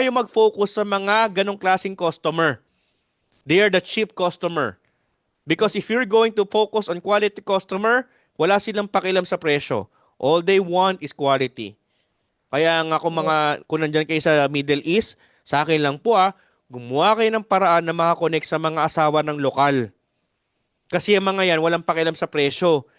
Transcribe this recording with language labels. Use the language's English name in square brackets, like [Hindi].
[Filipino] ngayon mag-focus sa mga ganong klaseng customer. [English] They are the cheap customer. Because if you're going to focus on quality customer, [Filipino] wala silang pakialam sa presyo. [English] All they want is quality. [Filipino] Kaya nga kung nandyan kayo sa Middle East, sa akin lang po gumawa kayo ng paraan na makakonect sa mga asawa ng lokal. Kasi yung mga yan, walang pakialam sa presyo.